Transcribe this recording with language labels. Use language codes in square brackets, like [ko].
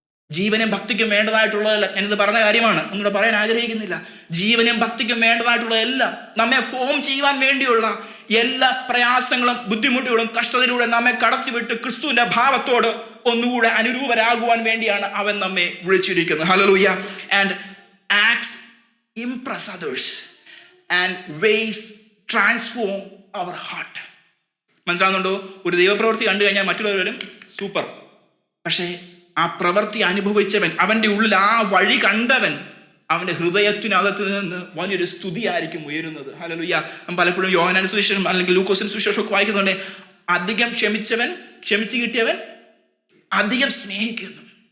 [ml] ജീവനും ഭക്തിക്കും വേണ്ടതായിട്ടുള്ളതെല്ലാം, ഞാനിത് പറഞ്ഞ കാര്യമാണ്, ഒന്നുകൂടെ പറയാൻ ആഗ്രഹിക്കുന്നില്ല. ജീവനും ഭക്തിക്കും വേണ്ടതായിട്ടുള്ളതെല്ലാം, നമ്മെ ഫോം ചെയ്യുവാൻ വേണ്ടിയുള്ള എല്ലാ പ്രയാസങ്ങളും ബുദ്ധിമുട്ടുകളും കഷ്ടതയിലൂടെ നമ്മെ കടത്തിവിട്ട് ക്രിസ്തുവിന്റെ ഭാവത്തോട് ഒന്നുകൂടെ അനുരൂപരാകുവാൻ വേണ്ടിയാണ് അവൻ നമ്മെ വിളിച്ചിരിക്കുന്നത്. Hallelujah. [en] And acts impress others and ways transform our heart. [ml] മനസ്സിലാകുന്നുണ്ടോ? ഒരു ദൈവപ്രവൃത്തി കണ്ടു കഴിഞ്ഞാൽ മറ്റുള്ളവരും സൂപ്പർ, പക്ഷേ ആ പ്രവൃത്തി അനുഭവിച്ചവൻ, അവൻ്റെ ഉള്ളിൽ ആ വഴി കണ്ടവൻ, അവൻ്റെ ഹൃദയത്തിനകത്ത് നിന്ന് വലിയൊരു സ്തുതിയായിരിക്കും ഉയരുന്നത്. ഹല്ലേലൂയ. പലപ്പോഴും യോഹന്നാന്റെ സുവിശേഷം അല്ലെങ്കിൽ ലൂക്കോസിന്റെ സുവിശേഷം ഒക്കെ വായിക്കുന്നുണ്ട്, അധികം ക്ഷമിച്ചു കിട്ടിയവൻ അധികം സ്നേഹിക്കുന്നു.